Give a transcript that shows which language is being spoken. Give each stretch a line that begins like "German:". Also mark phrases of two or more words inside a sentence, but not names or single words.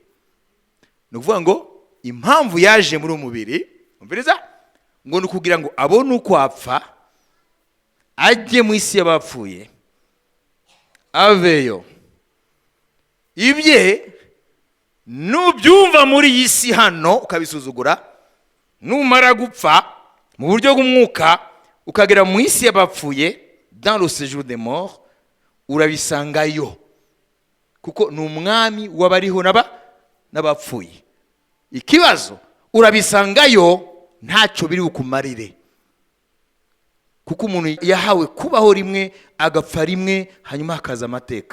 Kinyarwanda: Ni ukuvuga ngo impamvu yaje muri umubiri, umviriza, ngo ni ukugira ngo abone uko apfa, ajye mu isi y'abapfuye, aveyo. Ibye nubyumva muri iyi si hano ukabisuzugura, numara gupfa mu buryo bw'umwuka ukagera mu isi y'abapfuye,
French: dans le séjour des morts,
Kinyarwanda: urabisangayo. Kuko ni umwami w'abariho n'abapfuye. Ikibazo urabisangayo ntacyo biri bukumarire. Kuko umuntu yahawe kubaho rimwe agapfa rimwe, hanyuma hakaza amateka.